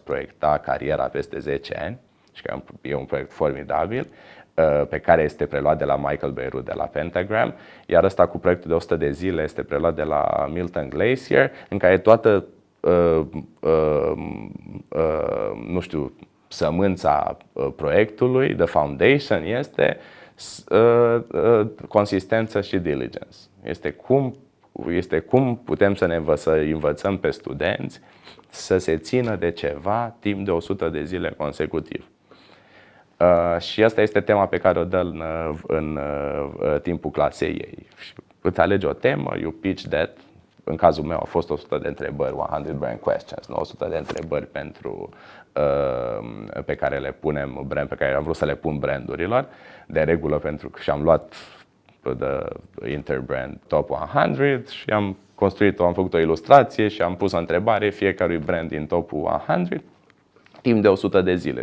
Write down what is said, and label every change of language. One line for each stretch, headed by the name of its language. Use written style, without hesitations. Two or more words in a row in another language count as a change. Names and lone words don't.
Romanian: proiecta cariera peste 10 ani, și că e un proiect formidabil, pe care este preluat de la Michael Beirut de la Pentagram, iar ăsta cu proiectul de 100 de zile este preluat de la Milton Glaser, în care toată nu știu, sămânța proiectului,
English: the foundation,
Romanian: este consistență și diligence. Este cum putem să învățăm pe studenți să se țină de ceva timp de 100 de zile consecutiv. Și asta este tema pe care o dă în timpul clasei ei. Îți alegi o temă,
English: you pitch that.
Romanian: În cazul meu au fost 100 de întrebări, 100
English: brand questions,
Romanian: 100 de întrebări pe care le punem pe care am vrut să le pun brandurilor. De regulă, pentru că și-am luat the Interbrand Top 100 și am făcut o ilustrație și am pus o întrebare fiecărui brand din topul 100 timp de 100 de zile.